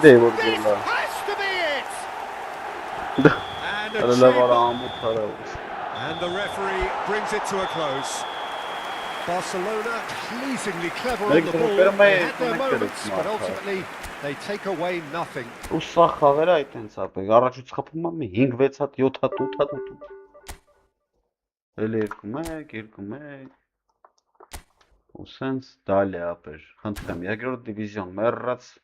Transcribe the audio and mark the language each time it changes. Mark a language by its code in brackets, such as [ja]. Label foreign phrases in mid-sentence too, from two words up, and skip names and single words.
[en] This has to be it. And the referee brings it to a close. Barcelona pleasingly clever on the ball. They had their moments, but ultimately they take away nothing. [hy] ու սենց դալի ապեր խնդրեմ երկրորդ դիվիզիոն մեռած